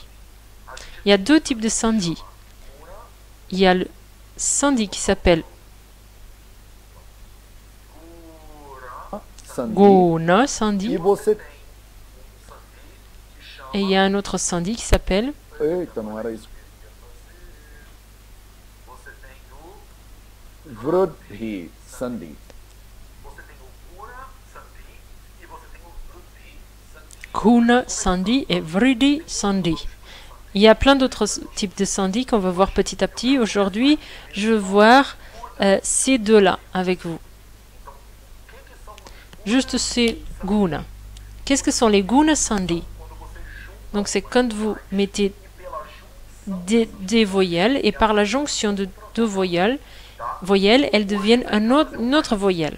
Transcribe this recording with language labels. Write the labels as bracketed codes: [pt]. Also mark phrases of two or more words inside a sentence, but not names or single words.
[fr] Il y a deux types de sandhi. Il y a le sandhi qui s'appelle guna sandhi. Et il y a un autre sandhi qui s'appelle Vrudhi sandhi. Guna sandhi et vriddhi sandhi. Il y a plein d'autres types de sandhi qu'on va voir petit à petit. Aujourd'hui, je veux voir ces deux-là avec vous. Juste ces guna. Qu'est-ce que sont les guna sandhi? Donc c'est quand vous mettez des voyelles et par la jonction de deux voyelles, elles deviennent une autre voyelle.